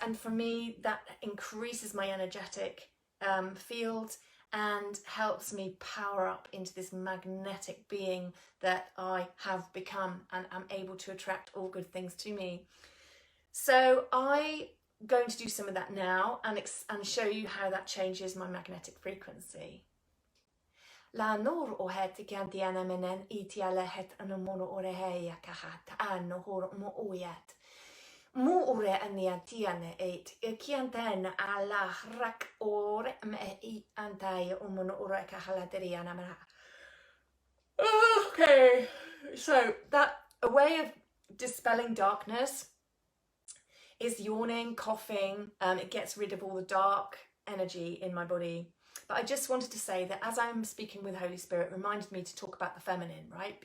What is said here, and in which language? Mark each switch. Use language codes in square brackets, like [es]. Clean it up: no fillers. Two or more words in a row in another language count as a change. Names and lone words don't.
[en] And for me, that increases my energetic field and helps me power up into this magnetic being that I have become, and am able to attract all good things to me. So I'm going to do some of that now and show you how that changes my magnetic frequency. La nor o het gandiana menen itiala het anomono oreheya kahat anno hor mo oyat. Mo ore aniatiane et kianten ala rak ore me I antai omono ore kahalateriana mana. Okay, so that a way of dispelling darkness is yawning, coughing. It gets rid of all the dark energy in my body. But I just wanted to say that as I'm speaking with Holy Spirit, reminded me to talk about the feminine, right?